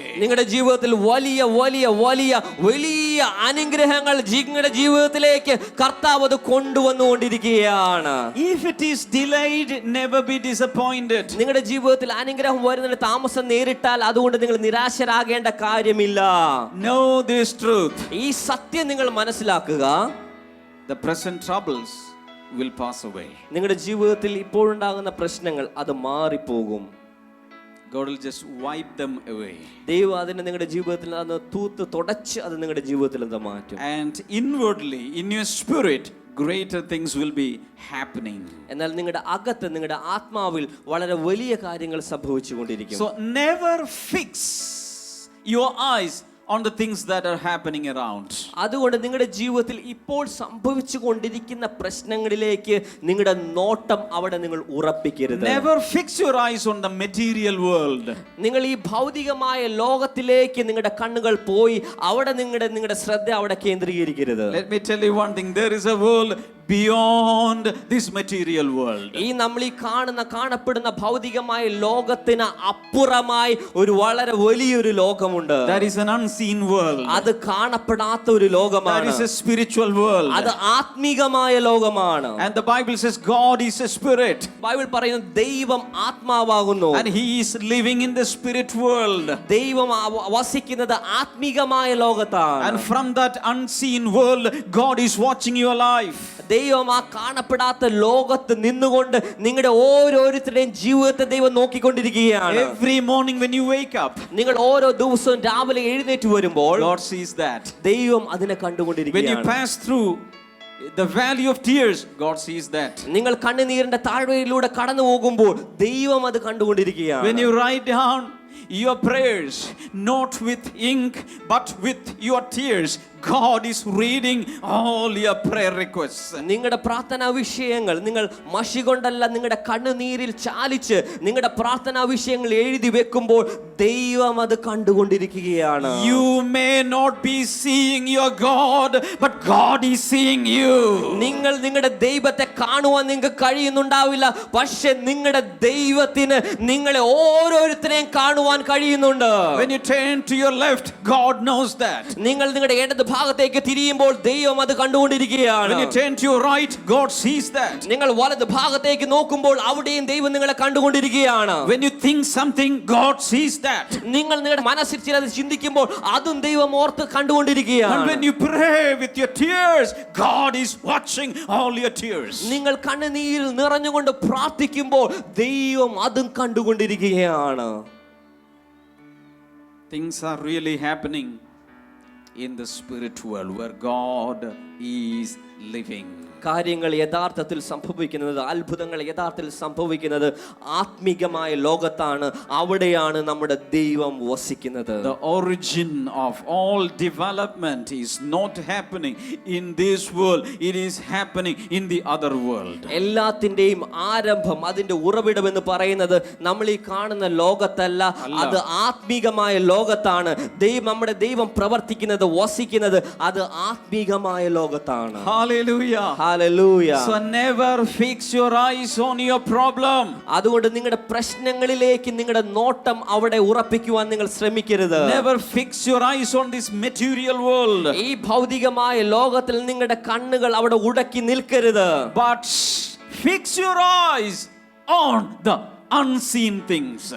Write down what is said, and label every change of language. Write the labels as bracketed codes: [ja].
[ml] നിങ്ങളുടെ ജീവിതത്തിൽ വലിയ വലിയ വലിയ വലിയ അനുഗ്രഹങ്ങൾ നിങ്ങളുടെ ജീവിതത്തിലേക്ക് കർത്താവ് അത് കൊണ്ടുവന്നുകൊണ്ടിരിക്കുകയാണ്. [en] If it is delayed, never be disappointed. [ml] നിങ്ങളുടെ ജീവിതത്തിൽ അനുഗ്രഹം വരുന്നതിന് താമസം നേരിട്ടാൽ അതുകൊണ്ട് നിങ്ങൾ നിരാശരാകേണ്ട കാര്യമില്ല. [en] Know this truth. [ml] ഈ സത്യം നിങ്ങൾ മനസ്സിലാക്കുക. [en] The present troubles will pass away. [ml] നിങ്ങളുടെ ജീവിതത്തിൽ ഇപ്പോഴുണ്ടാകുന്ന പ്രശ്നങ്ങൾ അത് മാറിപ്പോകും. [en] God will just wipe them away. [ml] ദൈവം അതിനെ നിങ്ങളുടെ ജീവിതത്തിൽ നിന്ന് തൂത്ത് തുടച്ച് അത് നിങ്ങളുടെ ജീവിതത്തിൽ നിന്ന് മാറ്റും. [en] And inwardly, in your spirit, greater things will be happening. [ml] എന്നാൽ നിങ്ങളുടെ അകത്ത്, നിങ്ങളുടെ ആത്മാവിൽ വളരെ വലിയ കാര്യങ്ങൾ സംഭവിച്ചുകൊണ്ടിരിക്കും. [en] So never fix your eyes on the things that are happening around. [ml] അതുകൊണ്ട് നിങ്ങളുടെ ജീവിതത്തിൽ ഇപ്പോൾ സംഭവിച്ചു കൊണ്ടിരിക്കുന്ന പ്രശ്നങ്ങളിലേക്ക് നിങ്ങളുടെ നോട്ടം അവിടെ നിങ്ങൾ ഉറപ്പിക്കരുത്. [en] Never fix your eyes on the material world. [ml] നിങ്ങൾ ഈ ഭൗതികമായ ലോകത്തിലേക്ക് നിങ്ങളുടെ കണ്ണുകൾ പോയി അവിടെ നിങ്ങളുടെ ശ്രദ്ധ അവിടെ കേന്ദ്രീകരിക്കരുത്. [en] Let me tell you one thing, there is a world beyond this material world. [ml] ഈ നമ്മൾ ഈ കാണപ്പെടുന്ന ഭൗതികമായ ലോകത്തിന് അപ്പുറമായി ഒരു വളരെ വലിയൊരു ലോകമുണ്ട്. [en] That is an unseen world. [ml] അത് കാണപ്പെടാത്ത ഒരു ലോകമാണ്. [en] That is a spiritual world. [ml] അത് ആത്മീകമായ ലോകമാണ്. [en] And the Bible says God is a spirit. [ml] Bible പറയുന്നു ദൈവം ആത്മാവാകുന്നു. [en] And he is living in the spirit world. [ml] ദൈവം വസിക്കുന്നത് ആത്മീകമായ ലോകത്താണ്. [en] And from that unseen world, God is watching your life. [ml] ദൈവം ആ കാണപ്പെടാത്ത ലോകത്ത് നിന്നുകൊണ്ട് നിങ്ങളുടെ ഓരോരുത്തരുടെയും ജീവിതത്തെ ദൈവം നോക്കിക്കൊണ്ടിരിക്കുകയാണ്. [en] Every morning when you wake up, [ml] നിങ്ങൾ ഓരോ ദിവസവും രാവിലെ എഴുന്നേറ്റ് വരുമ്പോൾ [en] Lord sees that. [ml] ദൈവം അതിനെ [en] When you [ml] കണ്ടുകൊണ്ടിരിക്കുകയാണ്. [en] pass through the valley of tears, God sees that. [ml] നിങ്ങൾ കണ്ണുനീരിന്റെ താഴ്വരയിലൂടെ കടന്നു പോകുമ്പോൾ ദൈവം അത് കണ്ടുകൊണ്ടിരിക്കുകയാണ്. [en] When you write down your prayers, not with ink but with your tears, God is reading all your prayer requests. [ml] നിങ്ങളുടെ പ്രാർത്ഥനാ വിഷയങ്ങൾ നിങ്ങൾ മഷി കൊണ്ടല്ല, നിങ്ങളുടെ കണ്ണുനീരിൽ ചാലിച്ച് നിങ്ങളുടെ പ്രാർത്ഥനാ വിഷയങ്ങൾ എഴുതി വെക്കുമ്പോൾ ദൈവം അത് കണ്ടുകൊണ്ടിരിക്കുകയാണ്. [en] You may not be seeing your God, but God is seeing you. [ml] നിങ്ങൾ നിങ്ങളുടെ ദൈവത്തെ കാണുവാൻ നിങ്ങൾക്ക് കഴിയുന്നുണ്ടാവില്ല, പക്ഷെ നിങ്ങളുടെ ദൈവത്തിന് നിങ്ങളെ ഓരോരുത്തരെയും കാണുവാൻ കഴിയുന്നുണ്ട്. [en] When you turn to your left, God knows that. [ml] നിങ്ങൾ നിങ്ങളുടെ ഇടത് ഭാഗത്തേക്ക് തിരിയുമ്പോൾ ദൈവം അത് കണ്ടുകൊണ്ടിരിക്കുകയാണ്. [en] When you turn to your right, God sees that. [ml] നിങ്ങൾ വലത് ഭാഗത്തേക്ക് നോക്കുമ്പോൾ അവിടെയും ദൈവം നിങ്ങളെ കണ്ടുകൊണ്ടിരിക്കുകയാണ്. [en] When you think something, God sees that. [ml] നിങ്ങൾ നിങ്ങളുടെ മനസ്സിൽ ചിലത് ചിന്തിക്കുമ്പോൾ അതും ദൈവം ഓർത്ത് കണ്ടുകൊണ്ടിരിക്കുകയാണ്. [en] And when you pray with your tears, God is watching all your tears. [ml] നിങ്ങൾ കണ്ണുനീരിൽ നിറഞ്ഞുകൊണ്ട് പ്രാർത്ഥിക്കുമ്പോൾ ദൈവം അതും കണ്ടുകൊണ്ടിരിക്കുകയാണ്. [en] Things are really happening in the spirit world where God is living. [ml] കാര്യങ്ങൾ യഥാർത്ഥത്തിൽ സംഭവിക്കുന്നത്, അത്ഭുതങ്ങൾ യഥാർത്ഥത്തിൽ സംഭവിക്കുന്നത് ആത്മീകമായ ലോകത്താണ്. അവിടെയാണ് നമ്മുടെ ദൈവം വസിക്കുന്നത്. [en] The origin of all development is not happening in this world, it is happening in the other world. [ml] എല്ലാത്തിന്റെയും ആരംഭം, അതിന്റെ ഉറവിടം എന്ന് പറയുന്നത് നമ്മൾ ഈ കാണുന്ന ലോകത്തല്ല, അത് ആത്മീകമായ ലോകത്താണ്. നമ്മുടെ ദൈവം പ്രവർത്തിക്കുന്നത്, വസിക്കുന്നത് അത് ആത്മീകമായ ലോകത്താണ്. [en] Hallelujah. Hallelujah. So never fix your eyes on your problem. [ml] അതുകൊണ്ട് നിങ്ങളുടെ പ്രശ്നങ്ങളിലേക്ക് നിങ്ങളുടെ നോട്ടം അവിടെ ഉറപ്പിക്കുവാൻ നിങ്ങൾ ശ്രമിക്കരുത്. [en] Never fix your eyes on this material world. [ml] ഈ ഭൗതികമായ ലോകത്തിൽ നിങ്ങളുടെ കണ്ണുകൾ അവിടെ ഉടക്കി നിൽക്കരുത്. [en] But fix your eyes on the unseen things.